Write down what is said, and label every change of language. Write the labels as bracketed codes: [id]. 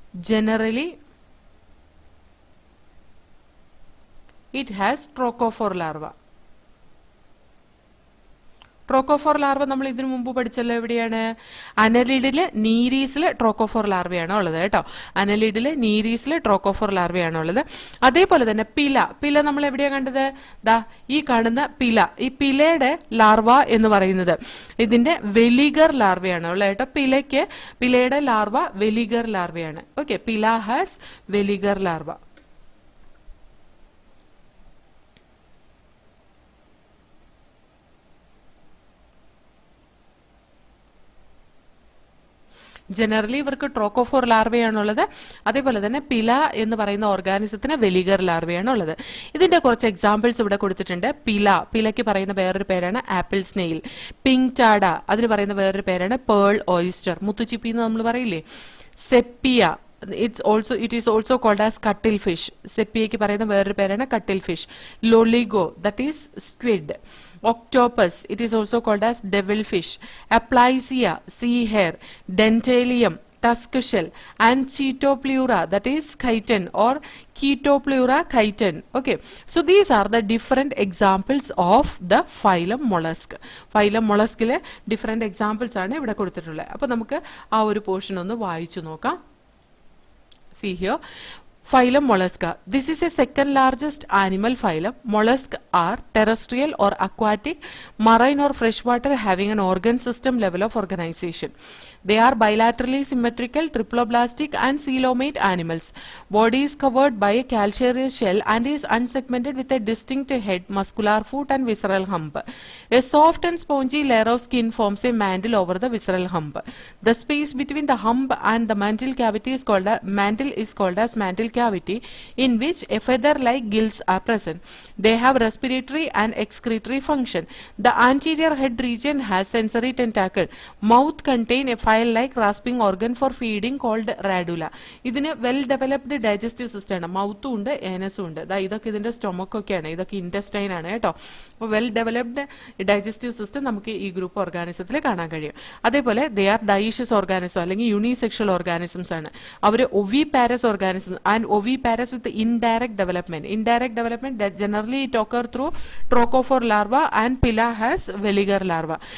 [en] Generally, it has trochophore larva. [ml] Trochophore larva നമ്മൾ ഇതിനു മുമ്പ് പഠിച്ചല്ലോ. എവിടെയാണ്? അനലിഡില് നീരീസില് ട്രോക്കോഫോർ ലാർവയാണ് ഉള്ളത് കേട്ടോ. അനലിഡില് നീരീസില് ട്രോക്കോഫോർ ലാർവയാണ് ഉള്ളത്. അതേപോലെ തന്നെ പില നമ്മൾ എവിടെയാണ് കണ്ടത്? ദാ ഈ കാണുന്ന പില. ഈ പിലയുടെ ലാർവ എന്ന് പറയുന്നത് ഇതിന്റെ വെലിഗർ ലാർവയാണ് ഉള്ളത് കേട്ടോ. പിലയുടെ larva വെലിഗർ ലാർവയാണ്. Okay, [en] Pila has veliger larva. [ml] Generally ഇവർക്ക് ട്രോക്കോഫോർ ലാർവയാണുള്ളത്. അതേപോലെ തന്നെ പില എന്ന് പറയുന്ന ഓർഗാനിസത്തിന് വെലിഗർ ലാർവയാണുള്ളത്. ഇതിന്റെ കുറച്ച് എക്സാമ്പിൾസ് ഇവിടെ കൊടുത്തിട്ടുണ്ട്. പിലയ്ക്ക് പറയുന്ന വേറൊരു പേരാണ് ആപ്പിൾ സ്നെയിൽ. പിങ്ക് ടാഡ അതിന് പറയുന്ന വേറൊരു പേരാണ് പേൾ ഓയിസ്റ്റർ. മുത്തുച്ചിപ്പി എന്ന് നമ്മൾ പറയില്ലേ. [en] Sepia it is also called as cuttlefish. [ml] സെപ്പിയയ്ക്ക് പറയുന്ന വേറൊരു പേരാണ് cuttlefish. [en] Loligo that is squid. Octopus, it is also called as devilfish. Aplysia, sea hare. Dentalium, tusk shell. And Chaetopleura, that is chitin or Chaetopleura chitin. Okay, so these are the different examples of the phylum mollusk. [ml] Phylum molluskile different examples ആണ് ഇവിടെ കൊടുത്തിട്ടുള്ളത്. അപ്പോൾ നമുക്ക് ആ ഒരു portion ഒന്ന് വായിച്ചു നോക്കാം. [en] See here. Phylum Mollusca. This is a second largest animal phylum. Mollusks are terrestrial or aquatic, marine or freshwater, having an organ system level of organization. They are bilaterally symmetrical, triploblastic and coelomate animals. Body is covered by a calcareous shell and is unsegmented with a distinct head, muscular foot and visceral hump. A soft and spongy layer of skin forms a mantle over the visceral hump. The space between the hump and the mantle cavity is called as mantle cavity, in which a feather-like gills are present. They have respiratory and excretory function. The anterior head region has sensory tentacle. Mouth contain a file-like rasping organ for feeding called radula. [ml] ഇതിന് well developed digestive system ആണ്. മൗത്തും ഉണ്ട്, ഏനസും ഉണ്ട്. ഇതൊക്കെ ഇതിന്റെ stomach ഒക്കെയാണ്. ഇതൊക്കെ intestine ആണ് കേട്ടോ. അപ്പോൾ വെൽ ഡെവലപ്ഡ് ഡൈജസ്റ്റീവ് സിസ്റ്റം നമുക്ക് ഈ ഗ്രൂപ്പ് ഓർഗാനിസത്തിൽ കാണാൻ കഴിയും. അതേപോലെ [en] they are dioecious organism [ml] അല്ലെങ്കിൽ യൂണിസെക്ഷൽ ഓർഗാനിസംസ് ആണ്. [en] അവർ oviparous organism and oviparous with indirect development. Indirect development generally it occur through trochophore larva and pila has veliger larva.